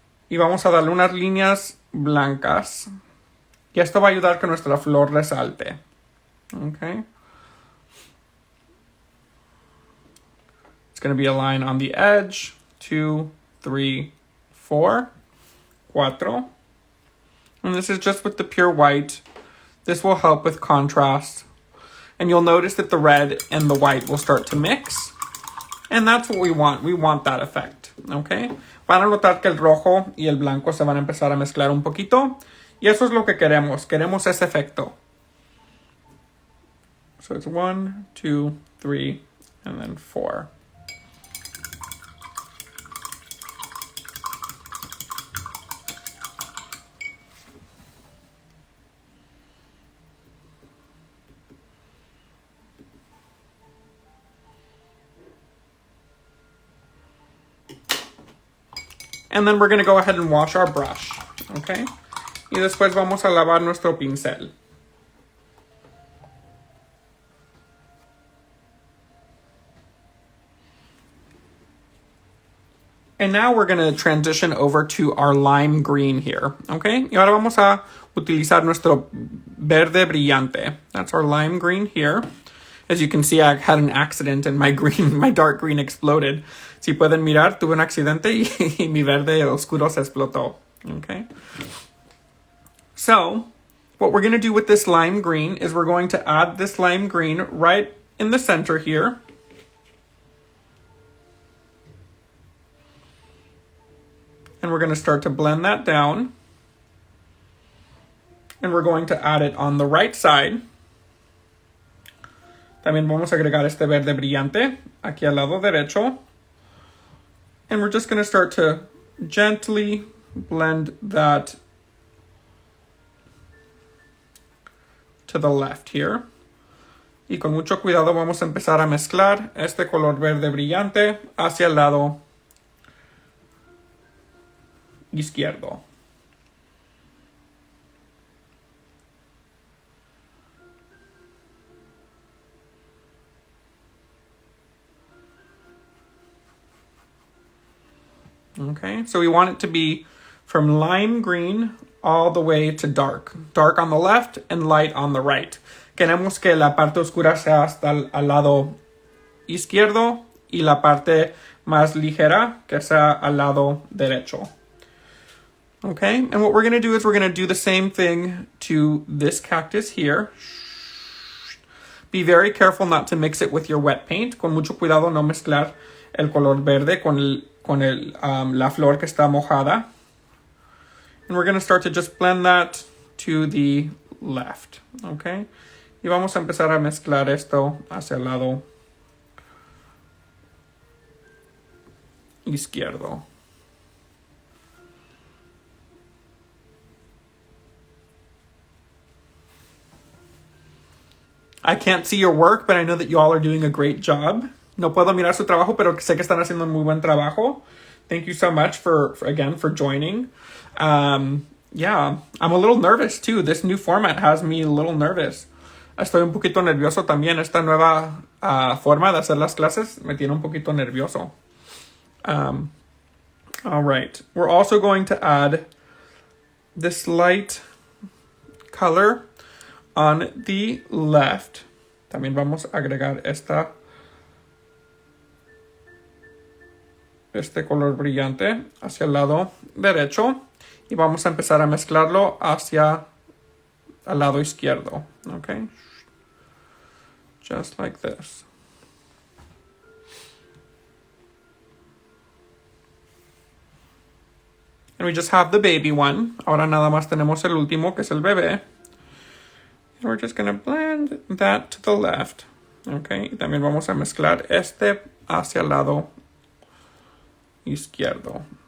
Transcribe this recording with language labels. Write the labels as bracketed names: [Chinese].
[Spanish] Y vamos a darle unas líneas blancas. Y esto va a ayudar que nuestra flor resalte. [English] Okay. It's going to be a line on the edge. 2, 3, 4, 4. And this is just with the pure white. This will help with contrast. And you'll notice that the red and the white will start to mix. And that's what we want. We want that effect. Okay. [Spanish] Van a notar que el rojo y el blanco se van a empezar a mezclar un poquito. Y eso es lo que queremos. Queremos ese efecto. [English] So it's 1, 2, 3, and then 4. And then we're going to go ahead and wash our brush, okay? [Spanish] Y después vamos a lavar nuestro pincel. [English] And now we're going to transition over to our lime green here, okay? [Spanish] Y ahora vamos a utilizar nuestro verde brillante. [English] That's our lime green here. As you can see, I had an accident and my dark green exploded. [Spanish] Si pueden mirar, tuve un accidente y mi verde oscuro se explotó. [English] Okay. So, what we're going to do with this lime green is we're going to add this lime green right in the center here. And we're going to start to blend that down. And we're going to add it on the right side. [Spanish] También vamos a agregar este verde brillante aquí al lado derecho. [English] And we're just going to start to gently blend that to the left here. [Spanish] Y con mucho cuidado vamos a empezar a mezclar este color verde brillante hacia el lado izquierdo. [English] Okay, so we want it to be from lime green all the way to dark. Dark on the left and light on the right. [Spanish] Queremos que la parte oscura sea hasta al lado izquierdo y la parte más ligera que sea al lado derecho. [English] Okay, and what we're going to do is we're going to do the same thing to this cactus here. Be very careful not to mix it with your wet paint. [Spanish] Con mucho cuidado no mezclar el color verde con la flor que está mojada. [English] And we're going to start to just blend that to the left, okay? [Spanish] Y vamos a empezar a mezclar esto hacia el lado izquierdo. [English] I can't see your work, but I know that you all are doing a great job. [Spanish] No puedo mirar su trabajo, pero sé que están haciendo un muy buen trabajo. [English] Thank you so much for joining. Yeah, I'm a little nervous too. This new format has me a little nervous. [Spanish] Estoy un poquito nervioso también. Esta nueva forma de hacer las clases me tiene un poquito nervioso. [English] All right. We're also going to add this light color on the left. [Spanish] También vamos a agregar esta este color brillante hacia el lado derecho y vamos a empezar a mezclarlo hacia el lado izquierdo. [English] Okay, just like this. And we just have the baby one. [Spanish] Ahora nada más tenemos el último, que es el bebé. [English] And we're just going to blend that to the left. [Spanish] Okay, y también vamos a mezclar este hacia el lado izquierdo.